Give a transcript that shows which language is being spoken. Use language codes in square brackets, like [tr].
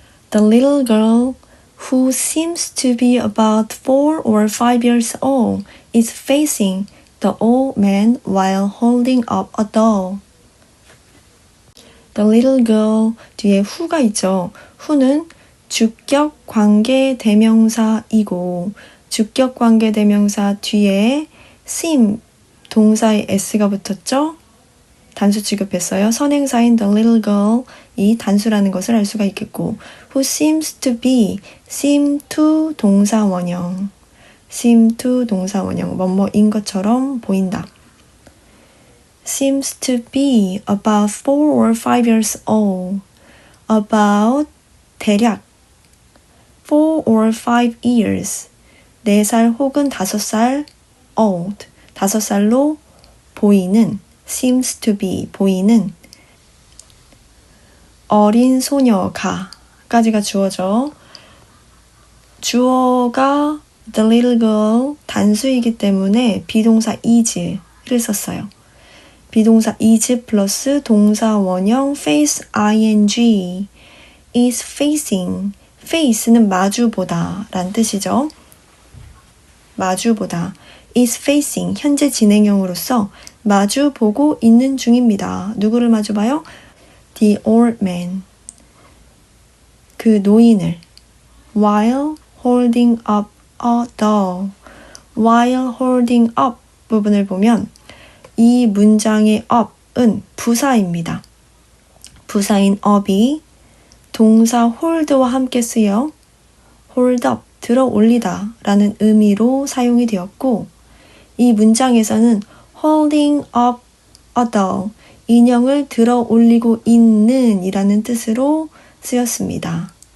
[en] The little girl who seems to be about 4 or 5 years old is facing the old man while holding up a doll. The little girl [ko] 뒤에 who가 있죠. who는 주격 관계 대명사이고 주격 관계대명사 뒤에 seem 동사의 s가 붙었죠? 단수 취급했어요. 선행사인 [en] the little girl [ko] 이 단수라는 것을 알 수가 있겠고 [en] who seems to be seem to [ko] 동사 원형 seem to 동사 원형 뭐뭐인 것처럼 보인다. [en] seems to be about 4 or 5 years old. [ko] about 대략 [en] 4 or 5 years [ko] 4살 혹은 5살 old 5살로 보이는 seems to be 보이는 어린 소녀가 까지가 주어죠. 주어가 the little girl 단수이기 때문에 비동사 is를 썼어요. 비동사 is 플러스 동사 원형 face ing [en] is facing [ko] face는 마주보다 라는 뜻이죠. 마주보다 [en] is facing [ko] 현재 진행형으로서 마주보고 있는 중입니다. 누구를 마주봐요? [en] The old man [ko] 그 노인을 [en] while holding up a doll while holding up [ko] 부분을 보면 이 문장의 up은 부사입니다. 부사인 up이 동사 hold와 함께 쓰여 [en] hold up [ko] 들어 올리다 라는 의미로 사용이 되었고 이 문장에서는 [en] holding up a doll [ko] 인형을 들어 올리고 있는 이라는 뜻으로 쓰였습니다.